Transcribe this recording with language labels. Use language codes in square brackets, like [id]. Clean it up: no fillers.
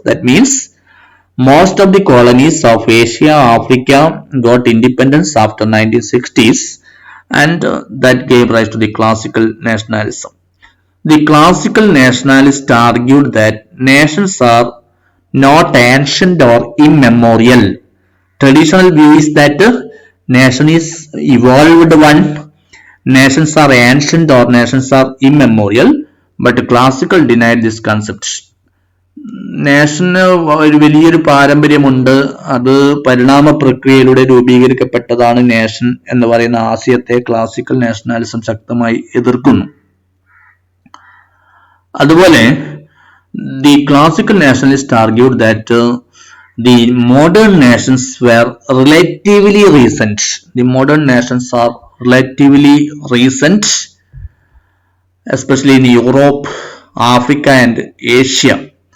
[en] That means most of the colonies of Asia, Africa got independence after 1960s, and that gave rise to the classical nationalism. The classical nationalists argued that nations are not ancient or immemorial. Traditional view is that nation is evolved one, nations are ancient or nations are immemorial, but classical denied this concept. [ml] Nation ഒരു വലിയൊരു പാരമ്പര്യമുണ്ട്, അത് പരിണാമ പ്രക്രിയയിലൂടെ രൂപീകരിക്കപ്പെട്ടതാണ് nation എന്ന് പറയുന്ന ആശയത്തെ classical nationalism ശക്തമായി എതിർക്കുന്നു. അതുപോലെ [en] the classical nationalists argued that the modern nations were relatively recent. The modern nations are relatively recent, especially in Europe, Africa and Asia.